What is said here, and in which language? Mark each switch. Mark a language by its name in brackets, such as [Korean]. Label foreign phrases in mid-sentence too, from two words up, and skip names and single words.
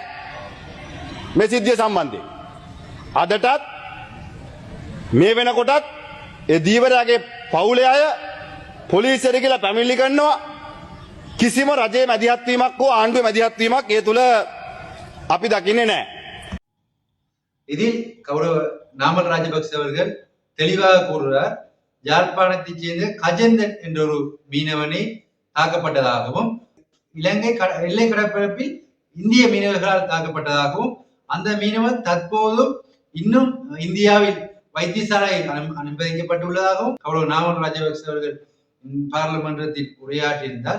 [Sinhala] මේ සිද්ධිය සම්බන්ධයෙන් අදටත් මේ වෙනකොටත් ඒ දීවරයාගේ පවුලේ අය පොලිසියට ගිහලා පැමිණිලි කරනවා. කිසිම රජයේ මැදිහත් වීමක් හෝ ආණ්ඩුවේ මැදිහත් වීමක් ඒ තුල අපි දකින්නේ නැහැ. [Tamil] இதில் கௌரவ நாமல் ராஜபக்ச அவர்கள் தெளிவாக கூறுகிறார். யாழ்ப்பாணத்தைச் சேர்ந்த கஜந்தன் என்ற ஒரு மீனவனை தாக்கப்பட்டதாகவும் இலங்கை எல்லை கடற்பரப்பில் இந்திய மீனவர்களால் தாக்கப்பட்டதாகவும் அந்த மீனவன் தற்போதும் இன்னும் இந்தியாவில் வைத்தியசாலையில் அனுமதிக்கப்பட்டுள்ளதாகவும் கௌரவ நாமல் ராஜபக்ச அவர்கள் பாராளுமன்றத்தில் உரையாற்றியிருந்தார்.